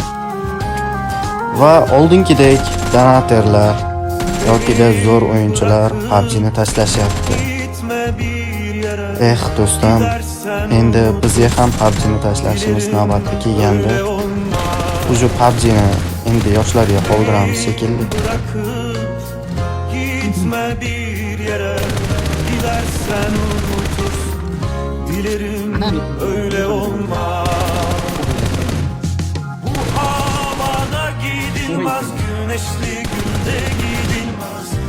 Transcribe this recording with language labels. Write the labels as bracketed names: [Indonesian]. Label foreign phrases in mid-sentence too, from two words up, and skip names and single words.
[Uzbek] Va oldingidek donaterlar yoki zo'r o'yinchilar PUBG'ni tashlashyapti. Do'stim, endi bizga ham PUBG'ni tashlashimiz navbati kelganda, uje PUBG'ni endi yoshlarga qoldiramiz shekilli. [Turkish] Gitme bir yere, gidersen unutursun. Dilerim öyle olmaz. Bu havada gidilmez, güneşli günde gidilmez.